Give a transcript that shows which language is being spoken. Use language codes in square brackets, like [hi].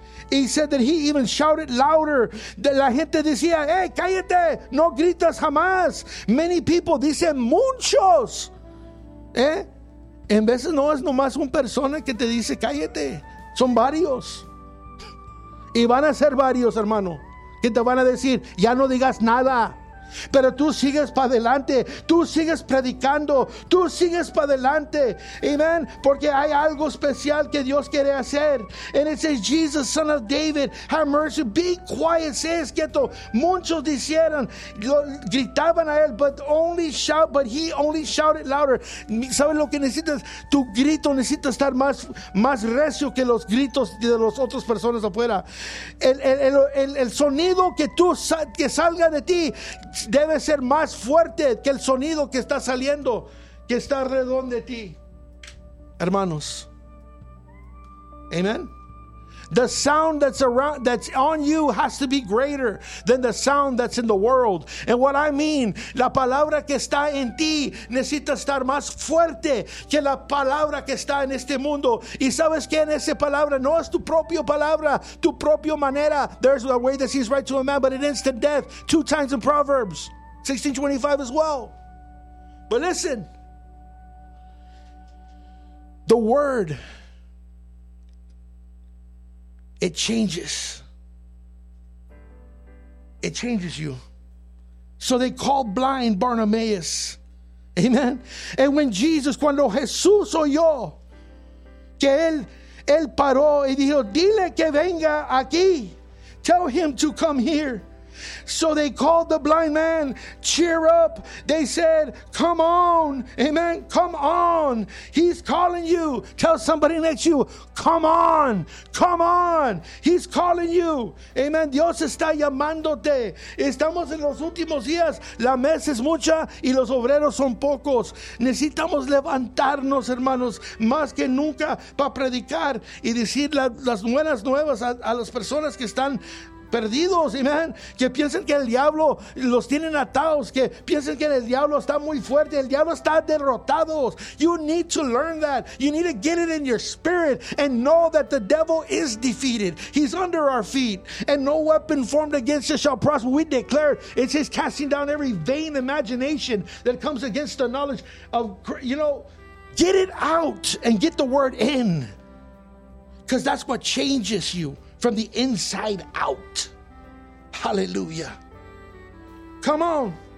[en] He said that he even shouted louder. [es] La gente decía, hey, cállate, no gritas jamás. [en] Many people, [es] dicen muchos. En veces no es nomás una persona que te dice cállate. Son varios. Y van a ser varios, hermano, que te van a decir, ya no digas nada. Pero tú sigues para adelante, tú sigues predicando, tú sigues para adelante, amen, porque hay algo especial que Dios quiere hacer. [en] And it says, Jesus, son of David, have mercy. Be quiet, [es] seas quieto. Muchos dijeron, gritaban a él, [en] but he only shouted louder. [es] ¿Sabes lo que necesitas? Tu grito necesita estar más recio que los gritos de las otras personas afuera. El sonido que salga de ti debe ser más fuerte que el sonido que está saliendo, que está alrededor de ti, hermanos. Amen. [en] The sound that's around, that's on you, has to be greater than the sound that's in the world. And what I mean, [es] la palabra que está en ti necesita estar más fuerte que la palabra que está en este mundo. Y sabes que en esa palabra no es tu propia palabra, tu propia manera. [en] There's a way that seems right to a man, but it ends to death. Two times in Proverbs 16:25 as well. But listen, the word, it changes. It changes you. So they called blind Bartimaeus. Amen. And when Jesus, [es] cuando Jesús oyó que él paró y dijo, dile que venga aquí. [en] Tell him to come here. So they called the blind man, cheer up. They said, come on. Amen. Come on. He's calling you. Tell somebody next to you, come on. Come on. He's calling you. Amen. [es] Dios está llamándote. Estamos en los últimos días. La mesa es mucha y los obreros son pocos. Necesitamos levantarnos, hermanos, más que nunca para predicar y decir las buenas nuevas a las personas que están perdidos, amen, que piensen que el diablo los tienen atados, que piensen que el diablo está muy fuerte, el diablo está derrotado. [en] You need to learn that. You need to get it in your spirit and know that the devil is defeated. He's under our feet and no weapon formed against us shall prosper. We declare, it says, casting down every vain imagination that comes against the knowledge of, you know, get it out and get the word in, because that's what changes you from the inside out. Hallelujah. Come on.